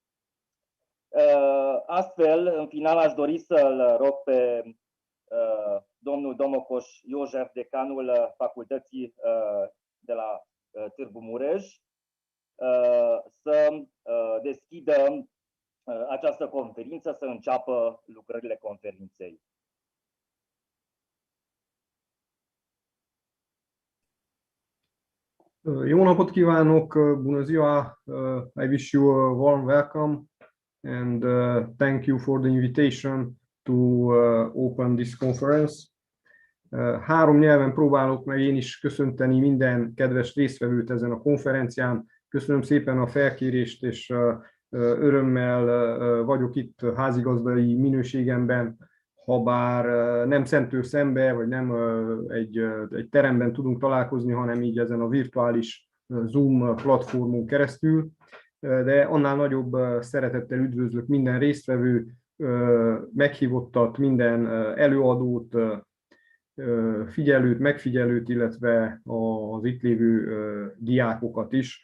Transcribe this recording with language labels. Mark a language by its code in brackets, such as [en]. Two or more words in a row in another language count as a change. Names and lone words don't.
[ro] Astfel, în final, aș dori să-l rog pe domnul Domocoș Iosef, decanul Facultății de la Târgu Mureș, să deschidă această conferință, să înceapă lucrările conferinței. [hu] Jó napot kívánok, [ro] bună ziua, [en] I wish you a warm welcome and thank you for the invitation to open this conference. [hu] 3 nyelven próbálok meg én is köszönteni minden kedves résztvevőt ezen a konferencián. Köszönöm szépen a felkérést, és örömmel vagyok itt házigazdai minőségemben, habár nem szemtől szembe, vagy nem egy teremben tudunk találkozni, hanem így ezen a virtuális Zoom platformon keresztül, de annál nagyobb szeretettel üdvözlök minden résztvevő, meghívottat, minden előadót, figyelőt, megfigyelőt, illetve az itt lévő diákokat is.